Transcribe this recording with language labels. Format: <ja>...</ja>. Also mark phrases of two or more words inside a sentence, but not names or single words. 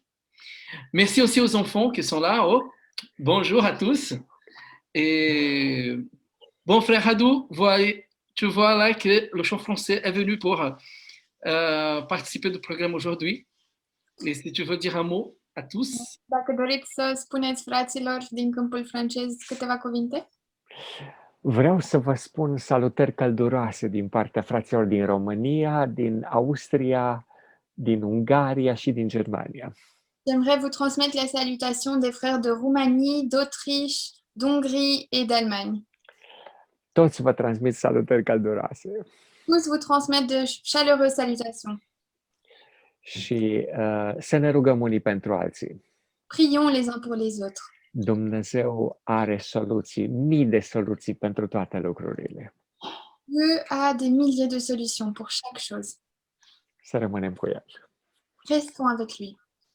<fr>Merci aussi aux enfants qui sont là. Oh, bonjour à tous. Et bon, frère Hadou, tu vois là que le chant français est venu pour participer au programme aujourd'hui. Et si tu veux dire un mot à tous.</fr> <ro>Dacă doriți să spuneți fraților din câmpul francez câteva cuvinte. Vreau să vă spun salutări călduroase din partea fraților din România, din Austria, din Ungaria și din Germania.</ro> <fr>J'aimerais vous transmettre les salutations des frères de Roumanie, d'Autriche, d'Hongrie et d'Allemagne.</fr> <ro>Toți vă transmit salutări călduroase.</ro> <fr>Tous vous transmettent de chaleureuses salutations.</fr> <ro>Și să ne rugăm unii pentru alții.</ro> <fr>Prions les uns pour les autres.</fr> <ro>Dumnezeu are soluții, mii de soluții pentru toate lucrurile.</ro> <fr>Dieu a des milliers de solutions pour chaque chose.</fr> <ro>Să rămânem cu El.</ro> <fr>Restons avec lui.</fr>